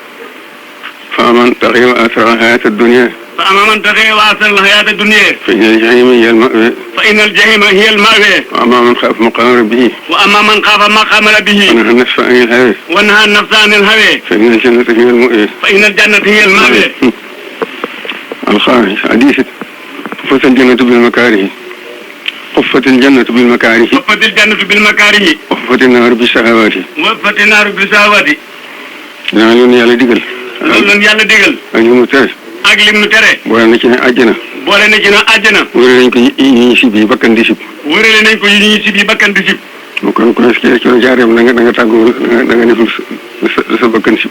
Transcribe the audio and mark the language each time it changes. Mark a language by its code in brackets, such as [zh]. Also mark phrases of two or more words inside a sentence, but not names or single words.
[ar] فأما من طغى وآثر الحياة الدنيا. فأما من طغى وآثر الحياة الدنيا. فإن الجحيم هي المأوى. فإن الجحيم هي المأوى. وأما من خاف مقام ربه. وأما من خاف مقام ربه. ونهى النفس عن الهوى. ونهى النفس عن الهوى. فإن الجنة هي المأوى. فإن الجنة هي المأوى. الخامس حديث حفت الجنة بالمكاره. حفت الجنة بالمكاره. حفت الجنة بالمكاره. وحفت النار بالشهوات. وحفت النار بالشهوات. [wo] naa leen yàlla digal. loolu leen yàlla digal. ak li mu tere. ak lim nu tere. boole na ci ne àjjana. boole na ci ne àjjana. wërale nañ ko yi ñuy sib yi bakkan di sib. wërale nañ ko yi ñuy sib yi bakkan di sib. kon ku ne ci jaareem da nga tàggoo da nga def lu sa bakkan sib.